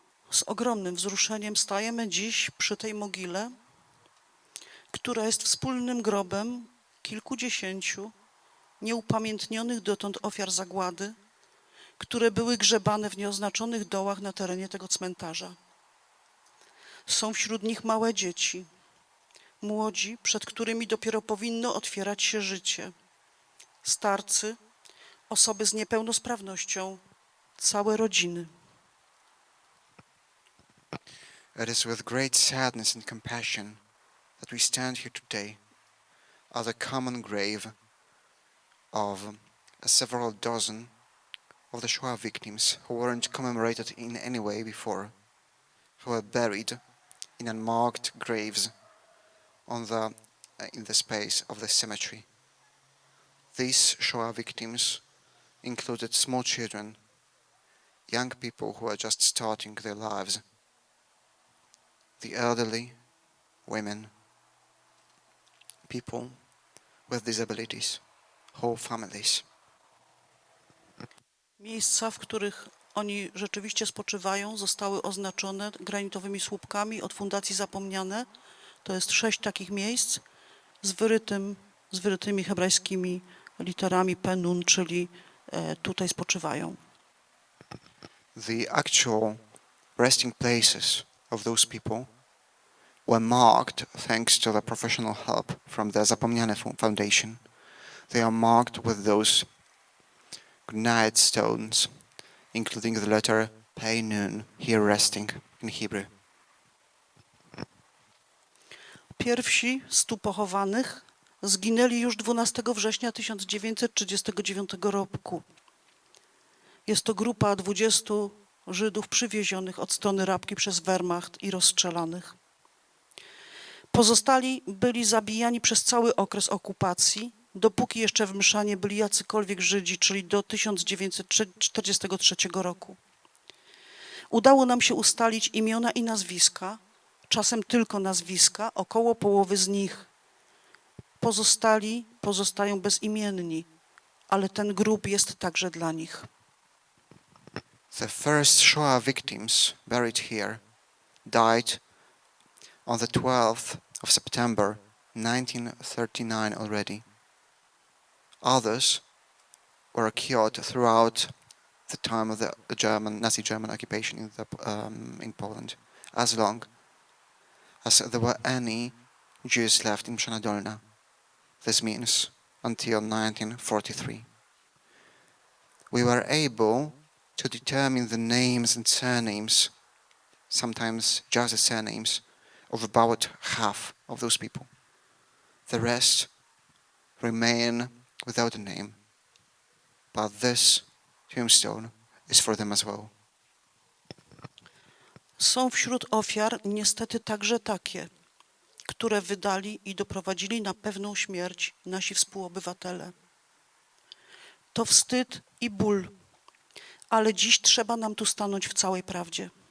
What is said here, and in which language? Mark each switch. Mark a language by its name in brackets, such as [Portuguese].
[Polish] Z ogromnym wzruszeniem stajemy dziś przy tej mogile, która jest wspólnym grobem kilkudziesięciu nieupamiętnionych dotąd ofiar zagłady, które były grzebane w nieoznaczonych dołach na terenie tego cmentarza. Są wśród nich małe dzieci, młodzi, przed którymi dopiero powinno otwierać się życie, starcy, osoby z niepełnosprawnością, całe rodziny. [English] It is with great sadness and compassion that we stand here today at the common grave of several dozen of the Shoah victims who weren't commemorated in any way before, who were buried in unmarked graves in the space of the cemetery. These Shoah victims included small children, young people who were just starting their lives, the elderly, women, people with disabilities, whole families. [Polish] Miejsca, w których oni rzeczywiście spoczywają, zostały oznaczone granitowymi słupkami od Fundacji Zapomniane. To jest 6 takich miejsc z wyrytymi hebrajskimi literami Penun, czyli tutaj spoczywają. [English] The actual resting places of those people were marked thanks to the professional help from the Zapomniane Foundation. They are marked with those granite stones, including the letter Pei Nun, here resting in Hebrew. [Polish] Pierwsi 100 pochowanych zginęli już 12 września 1939 roku. Jest to grupa 20 Żydów przywiezionych od strony Rabki przez Wehrmacht i rozstrzelanych. Pozostali byli zabijani przez cały okres okupacji, dopóki jeszcze w Mszanie byli jacykolwiek Żydzi, czyli do 1943 roku. Udało nam się ustalić imiona i nazwiska, czasem tylko nazwiska, około połowy z nich. Pozostali pozostają bezimienni, ale ten grób jest także dla nich. [English] The first Shoah victims buried here died on the 12th of September 1939 already. Others were killed throughout the time of the Nazi German occupation in Poland, as long as there were any Jews left in Mszana Dolna. This means until 1943. We were able to determine the names and surnames, sometimes just the surnames, of about half of those people. The rest remain without a name, but this tombstone is for them as well. [Polish] Są wśród ofiar niestety także takie, które wydali i doprowadzili na pewną śmierć nasi współobywatele. To wstyd i ból, ale dziś trzeba nam tu stanąć w całej prawdzie.